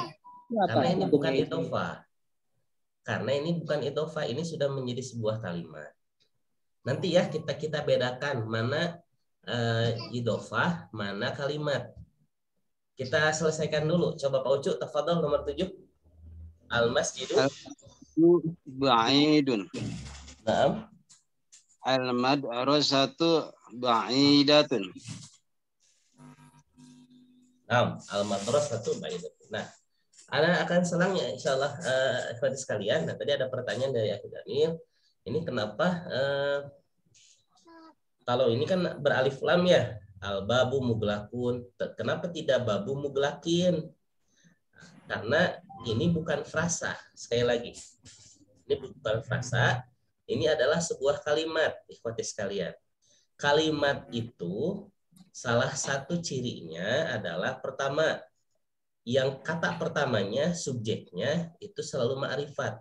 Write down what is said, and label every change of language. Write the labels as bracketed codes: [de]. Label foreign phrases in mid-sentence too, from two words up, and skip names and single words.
[id] Karena ini bukan idofah. Karena ini bukan idofah, ini sudah menjadi sebuah kalimat. Nanti ya kita bedakan mana idofah, mana kalimat. Kita selesaikan dulu. Coba Pak Ucu, tafadhol nomor 7. [ar] Al-masjidu ba'idun. Naam. المدرسةُ بعيدةٌ. نعم، المدرسةُ بعيدةٌ. [id] Nah, Ana akan selang ya insyaallah ikhwati sekalian. Nah, tadi ada pertanyaan dari Akhi Daniel. Ini kenapa kalau ini kan beralif lam ya, [ar] البابُ مغلقٌ. [id] Kenapa tidak [ar] بابُ مغلقٍ? [id] Karena ini bukan frasa. Sekali lagi, ini bukan frasa. Ini adalah sebuah kalimat, ikhwati sekalian. Kalimat itu salah satu cirinya adalah pertama, yang kata pertamanya subjeknya itu selalu ma'rifat.